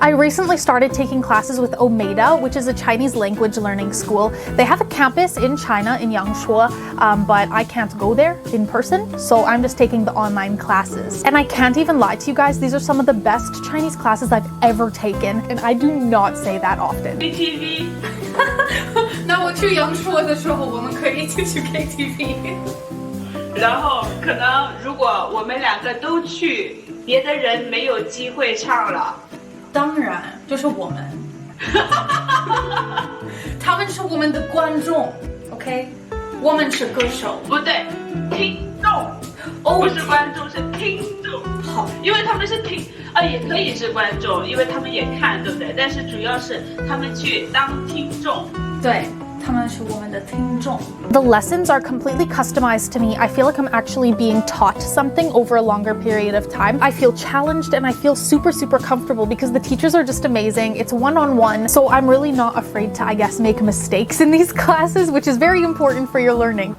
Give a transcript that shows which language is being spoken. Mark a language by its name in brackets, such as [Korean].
[English] I recently started taking classes with OMEIDA, which is a Chinese language learning school. They have a campus in China, in Yangshuo, but I can't go there in person, so I'm just taking the online classes. And I can't even lie to you guys, these are some of the best Chinese classes I've ever taken, and I do not say that often. [Chinese] KTV 那我去阳朔的时候，我们可以一起去 KTV。然后可能如果我们两个都去，别的人没有机会唱了。当然，就是我们，他们是我们的观众 ，OK？我们是歌手，不对，听众，不是观众，是听众。好，因为他们是听，也可以是观众，因为他们也看，对不对？但是主要是他们去当听众。对。他们是我们的听众。 [English] The lessons are completely customized to me. I feel like I'm actually being taught something over a longer period of time. I feel challenged and I feel super, super comfortable because the teachers are just amazing. It's one-on-one, so I'm really not afraid to, I guess, make mistakes in these classes, which is very important for your learning.